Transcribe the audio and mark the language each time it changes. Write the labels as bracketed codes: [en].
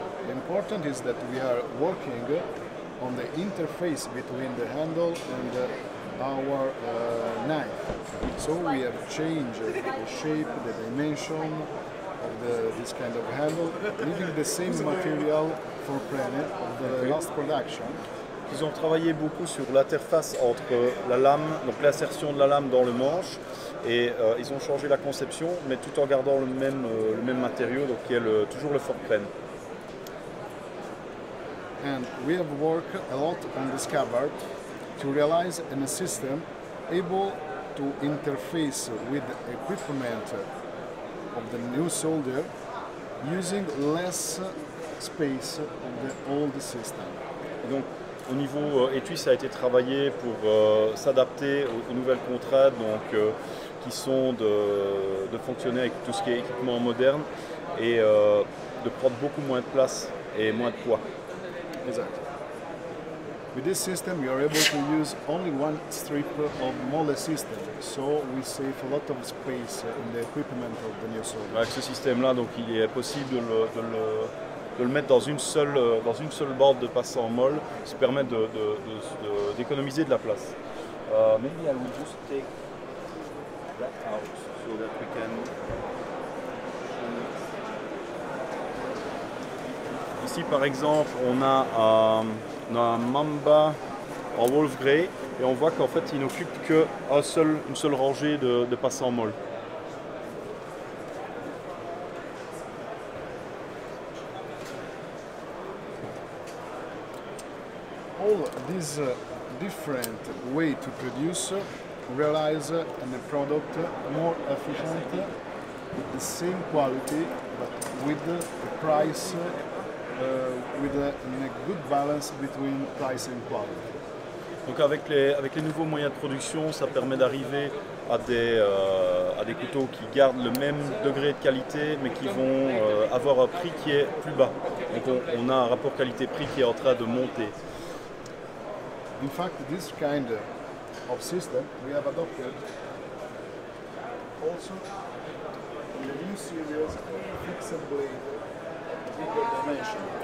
[en] Important is that we are working on the interface between the handle and our knife. So we have changed the shape, the dimension of this kind of handle, leaving the same material for planet of the last production. [fr] Ils ont travaillé beaucoup sur l'interface entre la lame, donc l'insertion de la lame dans le manche, et ils ont changé la conception, mais tout en gardant le même matériau, donc qui est toujours le Fortran. [en] And we have worked a lot on the scabbard to realize a system able to interface with the equipment of the new soldier using less space of the old system. [fr] Et donc, au niveau étui, ça a été travaillé pour s'adapter aux nouvelles contraintes, donc qui sont de fonctionner avec tout ce qui est équipement moderne et de prendre beaucoup moins de place et moins de poids. [en] Exactly. With this system, you are able to use only one strip of mole system, so we save a lot of space in the equipment of the new soldier. [fr] Avec ce système-là, donc il est possible de le mettre dans une seule bande de passant molle, ce qui permet d'économiser de la place. [en] Maybe I will just take that out so that we can. [fr] Ici, par exemple, on a un Mamba en Wolf Grey et on voit qu'en fait, il n'occupe qu'une seule rangée de passants molles. [en] all these different way to produce realize a product more efficient, with the same quality, but with the price, with a good balance between price and quality. [fr] Donc avec les nouveaux moyens de production, ça permet d'arriver à des couteaux qui gardent le même degré de qualité, mais qui vont avoir un prix qui est plus bas. Donc on a un rapport qualité-prix qui est en train de monter. [en] In fact, this kind of system we have adopted also in the new series fixed blade bigger dimension.